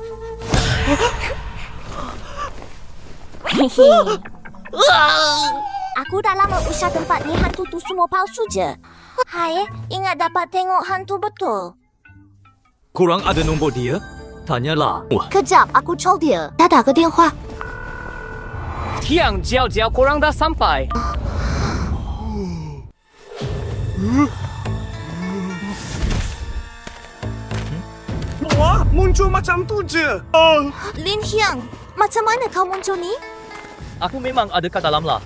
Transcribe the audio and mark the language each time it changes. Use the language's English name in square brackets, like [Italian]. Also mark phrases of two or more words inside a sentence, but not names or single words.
[Malay] Aku dah lama usah tempat ni, hantu tu semua palsu je. Hai, ingat dapat tengok hantu betul. Korang ada nombor dia? Tanyalah. Kejap, aku call dia. Dah [Chinese] 打个电话。 [Malay] Hyang, jiao korang dah sampai. Wah, muncul macam tu je. Lin Hyang, macam mana kau muncul ni? Aku memang ada kat dalam lah.